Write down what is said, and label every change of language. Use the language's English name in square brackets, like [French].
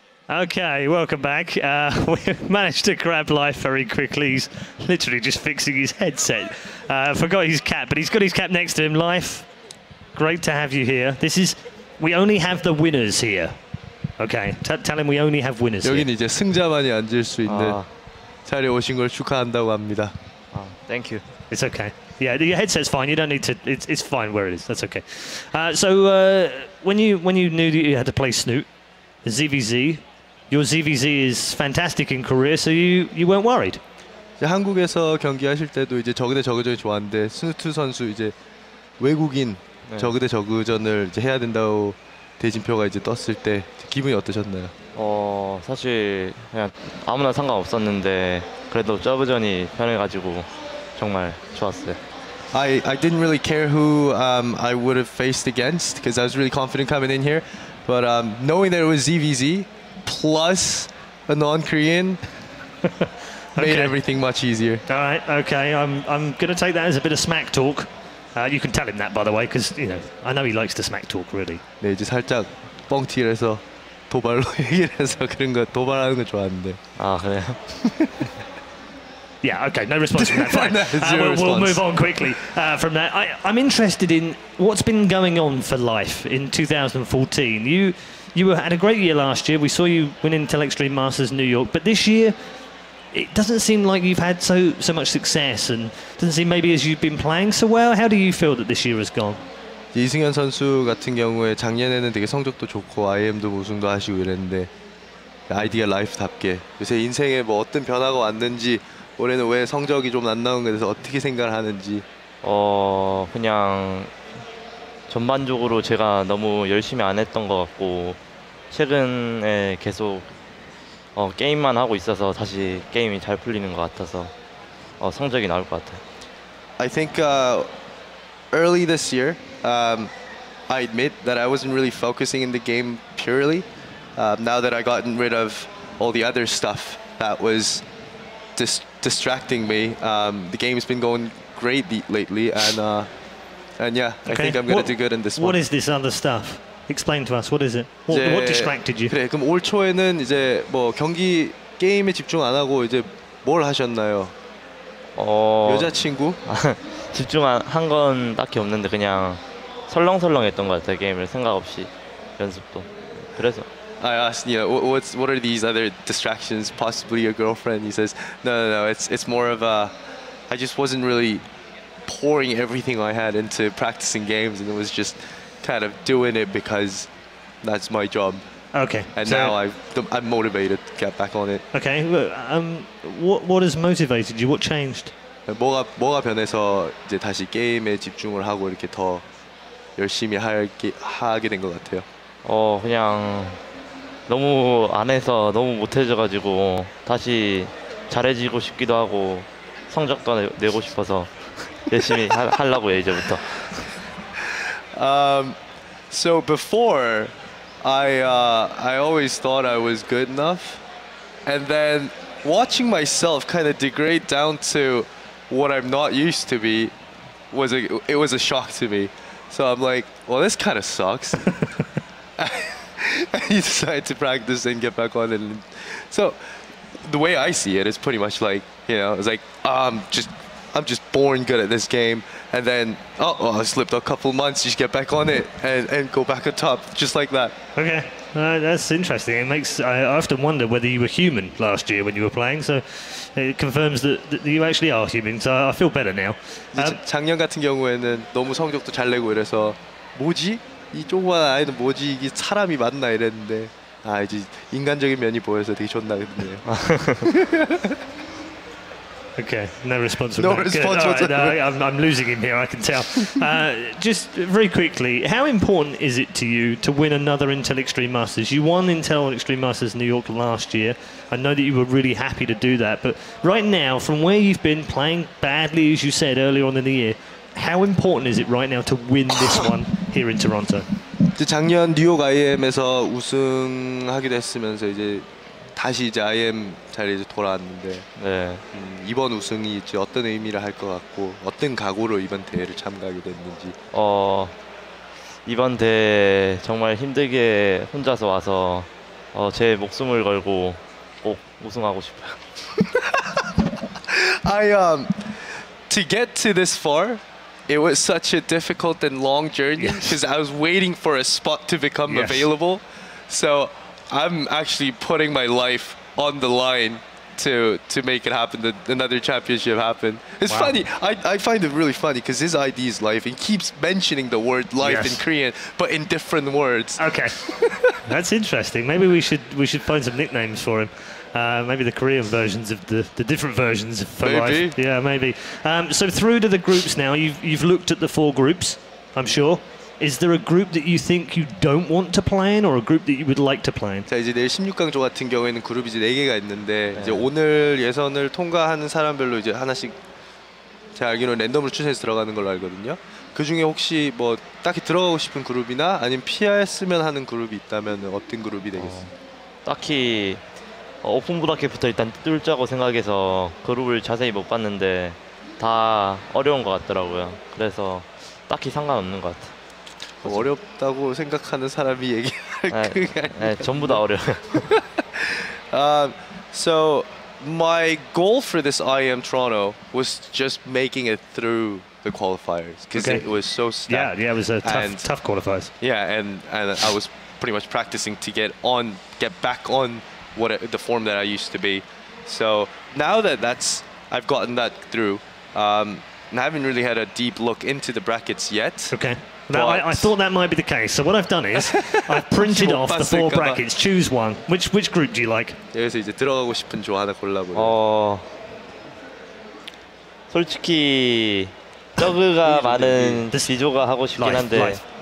[English] Okay, welcome back. We managed to grab Life very quickly. He's literally just fixing his headset. Forgot his cap, but he's got his cap next to him. Life, great to have you here. We only have the winners here. Okay, tell him we only have winners here. [Korean] 여기는 이제 승자만이 앉을 수 있는 자리에 오신 걸 축하한다고 합니다. [English] Thank you. It's okay. Yeah, your headset's fine. You don't need to. It's fine where it is. That's okay. So when you knew that you had to play Snute, ZvZ. Your ZvZ is fantastic in Korea, so you weren't worried. [Korean] 이제 한국에서 경기하실 때도 이제 저그 대 저그전이 좋았는데 스누트 선수 이제 외국인 저그 대 저그전을 이제 해야 된다고 대진표가 이제 떴을 때 기분이 어떠셨나요? 사실 그냥 아무나 상관없었는데 그래도 저그전이 편해가지고 정말 좋았어요. [English] I didn't really care who I would have faced against because I was really confident coming in here, but knowing that it was ZvZ plus a non-Korean made everything much easier. All right, okay. I'm going to take that as a bit of smack talk. You can tell him that, by the way, because I know he likes to smack talk, really. [Korean] 네, 이제 살짝 뻥튀기를 해서 도발로 얘기를 해서 그런 거 도발하는 거 좋아하는데. 아, 그래요? [English] Yeah, okay, no response from that. Fine. We'll move on quickly from that. I'm interested in what's been going on for Life in 2014. You had a great year last year. We saw you win Intel Extreme Masters New York, but this year it doesn't seem like you've had so much success, and doesn't seem maybe as you've been playing so well. How do you feel that this year has gone? [Korean] 이승현 선수 같은 경우에 작년에는 되게 성적도 좋고 IEM도 우승도 하시고 이랬는데 아이디어 라이프답게 요새 인생에 뭐 어떤 변화가 왔는지 올해는 왜 성적이 좀 안 나온 거에 대해서 어떻게 생각을 하는지. 그냥 전반적으로 제가 너무 열심히 안 했던 것 같고 최근에 계속 게임만 하고 있어서 다시 게임이 잘 풀리는 것 같아서 성적이 나올 것 같아요. [English] I think early this year, I admit that I wasn't really focusing in the game purely. Now that I gotten rid of all the other stuff that was distracting me, the game's been going great lately, and yeah, I think I'm going to do good in this one. What is this other stuff? Explain to us, what is it? What distracted you? [Korean] 그래, 그럼 올 초에는 이제 뭐 경기 게임에 집중 안 하고 이제 뭘 하셨나요? 여자친구? 집중한 건 딱히 없는데 그냥 설렁설렁했던 것 같아요. 게임을 생각 없이 연습도. 그래서 [English] I asked, what are these other distractions? Possibly your girlfriend. He says, no. It's more of a, I just wasn't really pouring everything I had into practicing games, and it was just kind of doing it because that's my job. Okay. And so now I'm motivated to get back on it. Okay. What has motivated you? What changed? [Korean] 뭐가 변해서 이제 다시 게임에 집중을 하고 이렇게 더 열심히 하게 된 것 같아요. 그냥 너무 안 해서 너무 못해져가지고 다시 잘해지고 싶기도 하고 성적도 내고 싶어서 열심히 하려고요 이제부터. [English] So before, I always thought I was good enough, and then watching myself kind of degrade down to what I'm not used to be was a shock to me. So I'm like, well, this kind of sucks. I decided to practice and get back on it. So the way I see it is pretty much like, it's like I'm just born good at this game, and then I slipped a couple months, just get back on it and go back on top, just like that. Okay, that's interesting. It makes I often wonder whether you were human last year when you were playing. So it confirms that you actually are human. So I feel better now. [Korean] 작년 같은 경우에는 너무 성적도 잘 내고 이래서 뭐지? 이 조그만 아이는 뭐지? 이게 사람이 맞나 이랬는데 이제 인간적인 면이 보여서 되게 좋나 그러네요. [English] Okay, no response. No response whatsoever. I'm losing him here, I can tell. Just very quickly, how important is it to you to win another Intel Extreme Masters? You won Intel Extreme Masters New York last year. I know that you were really happy to do that, but right now, from where you've been playing badly, as you said earlier on in the year, how important is it right now to win this one here in Toronto? [Korean] 작년 뉴욕 IEM에서 우승하기도 했으면서 이제 다시 이제 IEM 자리에 이제 돌아왔는데 이번 우승이 이제 어떤 의미를 할 것 같고 어떤 각오로 이번 대회를 참가하게 됐는지. 이번 대회 정말 힘들게 혼자서 와서 제 목숨을 걸고 꼭 우승하고 싶어요. [English] To get to this far, it was such a difficult and long journey because I was waiting for a spot to become available. So I'm actually putting my life on the line to make it happen, that another championship happen. It's funny. I find it really funny because his ID is life. He keeps mentioning the word life in Korean, but in different words. Okay, that's interesting. Maybe we should find some nicknames for him. Maybe the Korean versions of the different versions for life. Yeah, maybe. So through to the groups now. You've looked at the 4 groups, I'm sure. Is there a group that you think you don't want to play in, or a group that you would like to play in? [Korean] 자, 이제 내일 16강조 같은 경우에는 그룹이 이제 4개가 있는데 이제 오늘 예선을 통과하는 사람별로 이제 하나씩 제가 알기로는 랜덤으로 추천해서 들어가는 걸로 알거든요. 그 중에 혹시 뭐 딱히 들어가고 싶은 그룹이나 아니면 피했으면 하는 그룹이 있다면 어떤 그룹이 되겠어요? 딱히 오픈 브라켓부터 일단 뚫자고 생각해서 그룹을 자세히 못 봤는데 다 어려운 것 같더라고요. 그래서 딱히 상관없는 것 같아요. 어렵다고 생각하는 사람이 얘기할 그게 아니에요. 전부 다 어려워요. [English] So my goal for this IEM Toronto was just making it through the qualifiers because it was so stacked. Yeah, it was a tough qualifiers. Yeah, and I was pretty much practicing to get back on the form that I used to be. So now that I've gotten that through, I haven't really had a deep look into the brackets yet. Okay. Now, I thought that might be the case. So what I've done is I've printed off the 4 brackets. Choose one. Which group do you like? [Korean] 여기서 이제 들어가고 싶은 조 하나 골라보요. 솔직히 저그가 많은 지조가 하고 싶긴 한데.